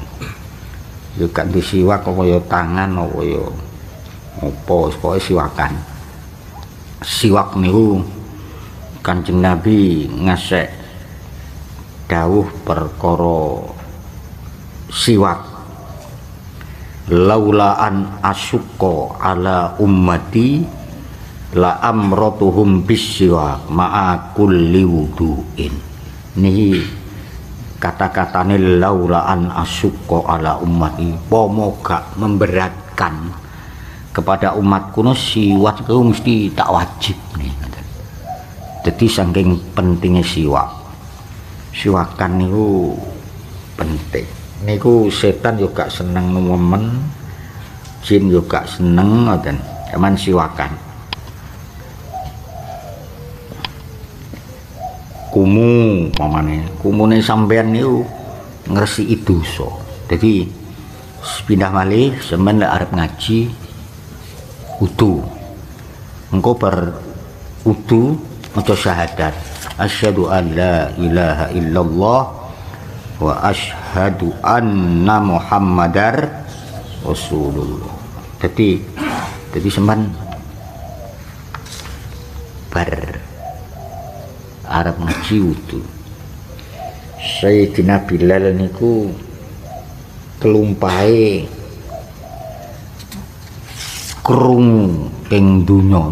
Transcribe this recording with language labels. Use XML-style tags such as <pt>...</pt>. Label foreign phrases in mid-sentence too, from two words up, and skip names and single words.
<jv>Yo gak di siwak kaya tangan apa yo apa pokoke siwakan. Siwak niku Kanjeng Nabi ngasek dawuh perkara siwak</jv> <ar>لولا أن أشق على أمتي لأمرتهم بالسواك مع كل وضوء.</ar> <jv>Niki kata-katane</jv> <ar>لولا أن أشق على أمتي</ar> <jv>pomo gak</jv> <id>memberatkan kepada umatku</id> <jv>no siwak itu mesti tak wajib nih. Jadi saking pentingnya siwakan niku penting. Niku setan juga seneng nemen, jin juga seneng ngoten, cuman siwakan. kumu pamane kumune sampean niku ngresiki dosa. Dadi pindah malih semen lek arep ngaji wudu. Engko bar wudu maca syahadat.</jv> <ar>أشهد أن لا إله إلا الله وأشهد أن محمدا رسول الله.</ar> <jv>Jadi semen bar arep ngaji wudu. Sayyidina Bilal niku kelumpahe krungu ing donya.</jv>